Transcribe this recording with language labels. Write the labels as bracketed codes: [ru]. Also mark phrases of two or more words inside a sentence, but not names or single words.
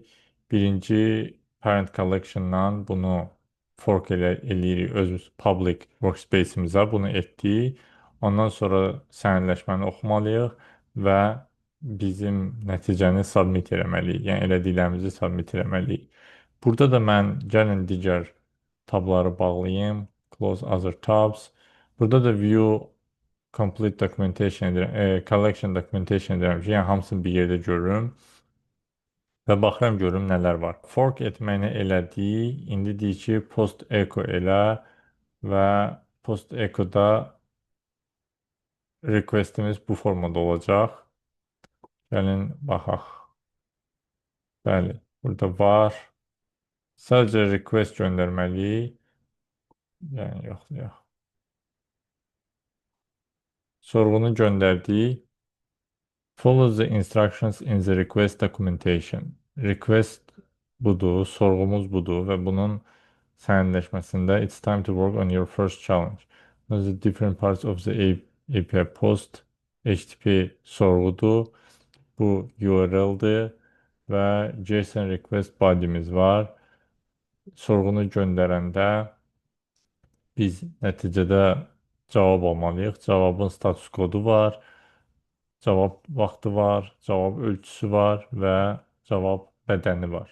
[az] Birinci [en] parent collection- [az] dan bunu fork eləyirik öz [en] public workspace- [az] imizə. Bunu etdik. Ondan sonra sənədləşməni oxumalıyıq və bizim nəticəni submit eləməliyik. Yəni elədiklərimizi submit eləməliyik. Burada da mən gəlin digər tabları bağlayayım. [en] Close other tabs. [az] Burada da [en] view complete documentation [az] edirəm, [en] collection documentation [az] edirəm ki, yəni hamısını bir yerdə görürüm və baxıram görüm nələr var. Fork etməyini elədik. İndi deyir ki, [en] post echo [az] elə və [en] post echo'da [az] requestimiz bu formada olacaq. Gəlin baxaq. Bəli, burada var. Sadəcə request göndərməliyik. Yəni yox. Sorğunu göndərdik. [en] Follow the instructions in the request documentation. [az] Request budur, sorğumuz budur və bunun sənədləşməsində [en] it's time to work on your first challenge. The different parts of the API post HTTP sorğudur. [az] Bu URL-dir və [en] JSON request body'miz [az] var. Sorğunu göndərəndə biz nəticədə cavab almalıyıq. Cavabın status kodu var. Cavab vaxtı var, cavab ölçüsü var və cavab bədəni var.